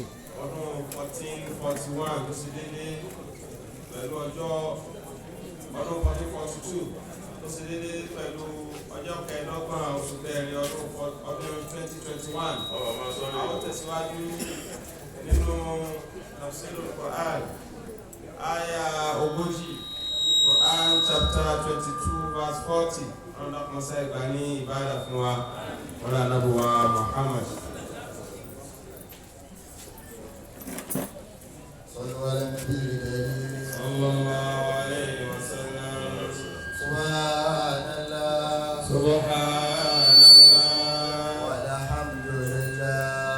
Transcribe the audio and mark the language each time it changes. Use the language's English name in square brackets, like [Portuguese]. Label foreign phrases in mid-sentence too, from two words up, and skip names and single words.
[Yoruba] ọdún 1441 tó sì déédéé pẹ̀lú ọdún 1442 tó sì déédéé pẹ̀lú ọjọ́ kẹẹ̀ẹ́dọ́gbọ̀n oṣù kẹrin ọdún 2021. Àwọn tẹ̀síwájú nínú Tafsirul Quran àyá 40, [English] Quran chapter 22 verse 40. [Yoruba] Wọ́n dákun sẹ́ ìgbà ní ìbádà fún wa wọ́n rà nábùwà Muhammad. [Arabic] صلوا على النبي الكريم. صلى الله عليه وسلم. سبحان الله سبحان الله والحمد لله